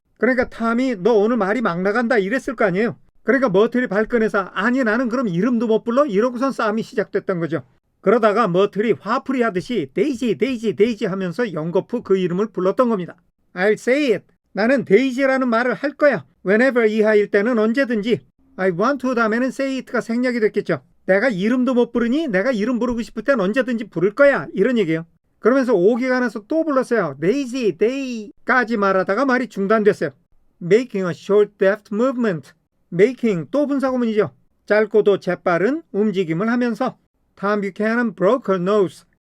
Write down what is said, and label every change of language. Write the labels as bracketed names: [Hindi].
[Korean] 그러니까 탐이 너 오늘 말이 막 나간다 이랬을 거 아니에요. 그러니까 머틀이 발끈해서 아니 나는 그럼 이름도 못 불러? 이러고선 싸움이 시작됐던 거죠. 그러다가 머틀이 화풀이 하듯이 데이지 데이지 데이지 하면서 연거푸 그 이름을 불렀던 겁니다. [English] I'll say it. [Korean] 나는 데이지라는 말을 할 거야. Whenever 이하일 때는 언제든지. [English] I want to [Korean] 다음에는 [English] say it가 [Korean] 생략이 됐겠죠. 내가 이름도 못 부르니 내가 이름 부르고 싶을 땐 언제든지 부를 거야. 이런 얘기예요. 그러면서 오기가 나서 또 불렀어요. Daisy, Day까지 말하다가 말이 중단됐어요. [English] Making a short deft movement. [Korean] Making 또 분사구문이죠. 짧고도 재빠른 움직임을 하면서 탐 뷰캐넌 [English] broke her nose.